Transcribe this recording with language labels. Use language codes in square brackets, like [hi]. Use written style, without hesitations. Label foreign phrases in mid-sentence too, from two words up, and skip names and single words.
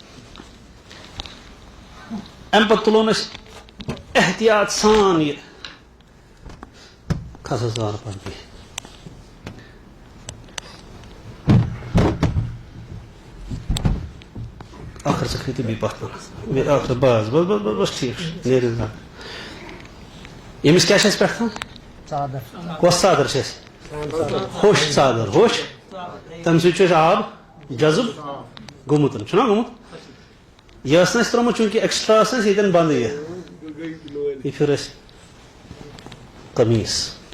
[ks] امہِ پتہٕ تُلون أسۍ احتیاط سان یہِ کھس حظ زارٕ پہن کینٛہہ. آخر ژٕ کھٔتہِ بیٚیہِ پتھ کُن آخر بس بس بس بس بس ٹھیٖک چھُ نیرِ زٕ. ییٚمِس کیٛاہ چھِ اَسہِ پٮ۪ٹھ ژادر کۄس ژادر چھِ اَسہِ؟ ہوٚش ژادر. ہوٚش تَمہِ سۭتۍ چھُ اَسہِ آب جذب گوٚمُت, چھُنہ گوٚمُت. یہِ ٲس نہٕ اَسہِ ترٛٲومٕژ چوٗنٛکہِ ایٚکٕسٹرا ٲس اَسہِ ییٚتٮ۪ن بنٛدٕے یہِ پھِر اَسہِ قمیٖض.